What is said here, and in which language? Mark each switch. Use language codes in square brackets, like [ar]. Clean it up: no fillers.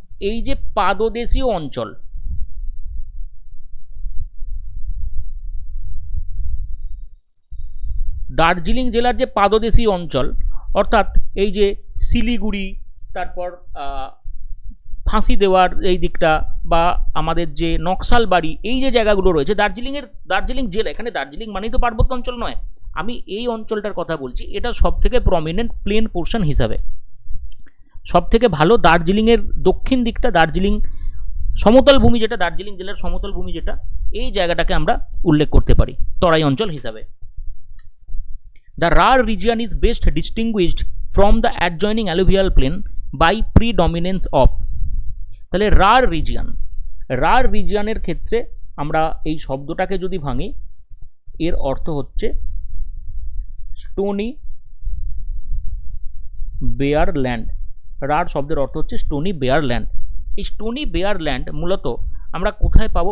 [bn] এই যে পাদদেশীয় অঞ্চল, দার্জিলিং জেলার যে পাদদেশীয় অঞ্চল, অর্থাৎ এই যে শিলিগুড়ি, তারপর ফাঁসি দেওয়ার এই দিকটা, বা আমাদের যে নকশালবাড়ি, এই যে জায়গাগুলো রয়েছে দার্জিলিং জেলা, এখানে দার্জিলিং মানেই তো পার্বত্য অঞ্চল নয়, আমি এই অঞ্চলটার কথা বলছি। এটা সব থেকে প্রমিনেন্ট প্লেন পোর্শন হিসাবে সব থেকে ভালো দার্জিলিংয়ের দক্ষিণ দিকটা, দার্জিলিং সমতল ভূমি যেটা, দার্জিলিং জেলার সমতল ভূমি যেটা, এই জায়গাটাকে আমরা উল্লেখ করতে পারি তরাই অঞ্চল হিসাবে। [en] The Rar region is best distinguished from the adjoining alluvial plain by predominance of। [bn] তাহলে রার রিজিয়নের ক্ষেত্রে আমরা এই শব্দটাকে যদি ভাঙি, এর অর্থ হচ্ছে স্টোনি বেয়ার ল্যান্ড। রার শব্দের অর্থ হচ্ছে স্টোনি বেয়ার ল্যান্ড। এই স্টোনি বেয়ার ল্যান্ড মূলত আমরা কোথায় পাবো?